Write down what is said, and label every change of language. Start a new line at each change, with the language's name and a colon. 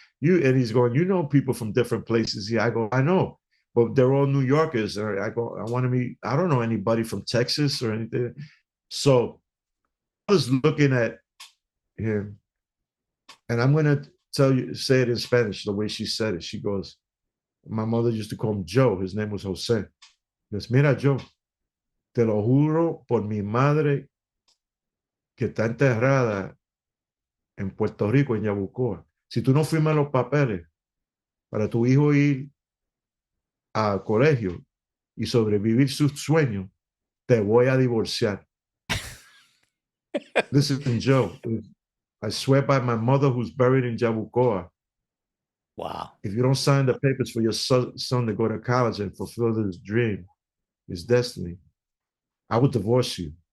English: And he's going, people from different places. Yeah, I go, I know, but they're all New Yorkers. Or I go, I want to meet, I don't know anybody from Texas or anything. So I was looking at him, and I'm going to say it in Spanish, the way she said it. She goes, my mother used to call him Joe. His name was Jose.
Spanish: Pues mira, Joe, te lo juro por mi madre que está enterrada en Puerto Rico, en Yabucoa. Si tú no firmas los papeles para tu hijo ir al colegio y sobrevivir sus sueños, te voy a divorciar.
English: Listen, Joe, I swear by my mother who's buried in Yabucoa, Wow. if you don't sign the papers for your son to go to college and fulfill his dream, his destiny, I would divorce you.